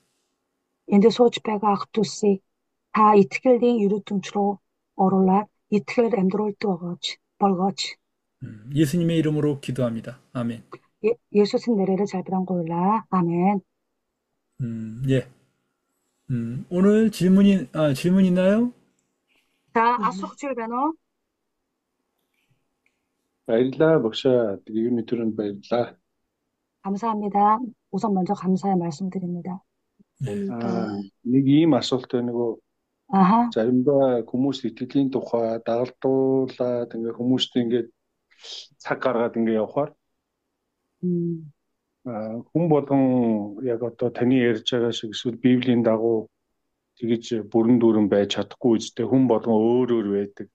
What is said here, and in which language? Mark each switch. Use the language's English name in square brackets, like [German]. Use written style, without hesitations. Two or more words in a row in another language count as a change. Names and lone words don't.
[Mongolian] Энд сууж байгаа ах дүүсийг та итгэлийн ерөөдмж рүү оруулаад итгэлээр амьдруулдаг болгооч. [Korean] 예수님의 이름으로 기도합니다. 아멘. 예수님 내래를 잘 빌어보라. 아멘. 예. 오늘 질문 있나요? 자, [Mongolian] асуух зүйл байна уу? баярлалаа багшаа. Тэгээд өдрөнд баярлалаа. [Korean] 감사합니다. 우선 먼저 감사의 말씀드립니다. [Mongolian] нэг ийм асуулт байна нөгөө 아하. заримдаа хүмүүс итгэлийн тухай дагалдуулаад ингээ хүмүүст ингээ цаг гаргаад ингээ явахаар хүн болгон яг одоо таны ярьж байгаа шиг эсвэл Библийн дагуу тэгж бүрэн дүүрэн байж чадахгүй үстэй хүн болгон өөр байдаг.